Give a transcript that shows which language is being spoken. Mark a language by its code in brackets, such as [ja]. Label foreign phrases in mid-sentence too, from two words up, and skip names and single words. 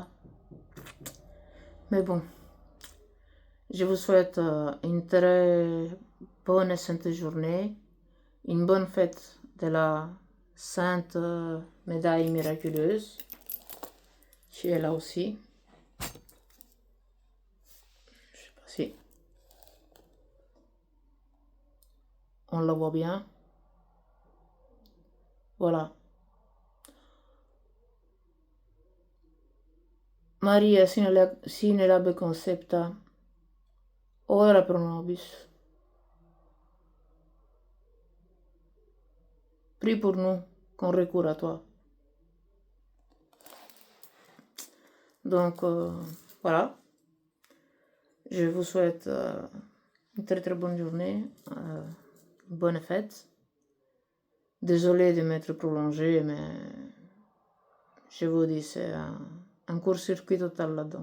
[fr] Mais bon, je vous souhaite une très bonne et sainte journée, une bonne fête de la Sainte Médaille Miraculeuse, qui est là aussi. Je sais pas si on la voit bien. Voilà. [la] Maria sine labe concepta, ora pro nobis. [fr] prie pour nous, qu'on recourt à toi. Donc, voilà. Je vous souhaite une très très bonne journée, une bonne fête. Désolé de m'être prolongé, mais je vous dis, c'est un court-circuit total là-dedans.